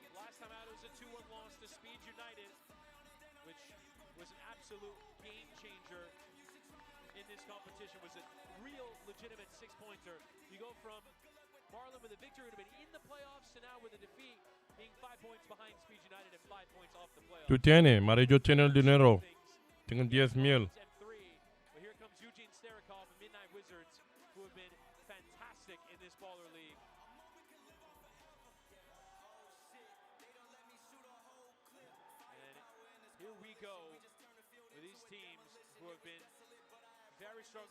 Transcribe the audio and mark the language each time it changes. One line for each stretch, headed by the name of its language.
English: Last time out, it was a 2-1 loss to Speed United, which was an absolute game changer in this competition. Was a real legitimate 6-pointer. You go from Marlon with a victory, would have been in the playoffs, to now with a defeat, being 5 points behind Speed United and 5 points off the playoffs.
Spanish: Tú tienes, Marillo tiene el dinero. Tengo 10,000.
English: But here comes Eugene Sterakov and Midnight Wizards, who have been fantastic in this Baller League. And here we go with these teams who have been very strong.